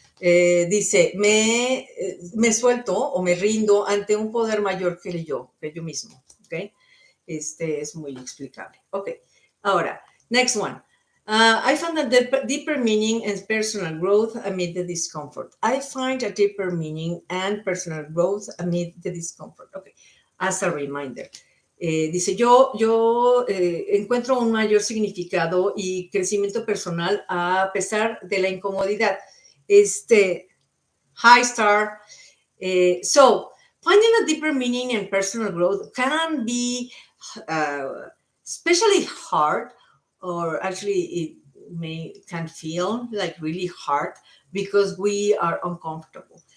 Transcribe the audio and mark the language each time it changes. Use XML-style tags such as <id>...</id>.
<es>Dice, me suelto o me rindo ante un poder mayor que yo mismo. Okay. Este es muy explicable. Okay. Ahora,</es> <en>next one. I found a deeper meaning and personal growth amid the discomfort. I find a deeper meaning and personal growth amid the discomfort. Okay, as a reminder.</en> <es>Dice, yo encuentro un mayor significado y crecimiento personal a pesar de la incomodidad.</es> <en>Hi, Star. So, finding a deeper meaning and personal growth can be especially hard, or actually it can feel like really hard because we are uncomfortable.</en>